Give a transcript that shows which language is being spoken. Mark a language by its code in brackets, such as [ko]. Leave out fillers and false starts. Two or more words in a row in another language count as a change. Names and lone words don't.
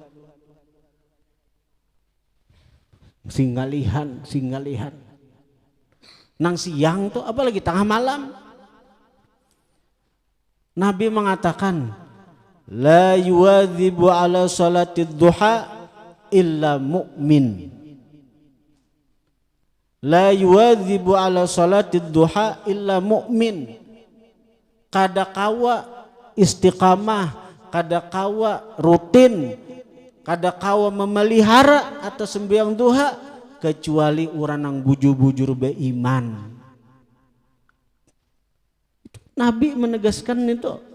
[bjn] Singgalihan nang siang tuh apalagi tengah malam. Nabi mengatakan [ar] لا يواظب على صلاة الضحى إلا مؤمن. لا يواظب على صلاة الضحى إلا مؤمن. [bjn] Kada kawa istiqamah, kada kawa rutin, kada kawa memelihara atau sembahyang duha kecuali orang yang bujur-bujur beriman. Nabi menegaskan itu.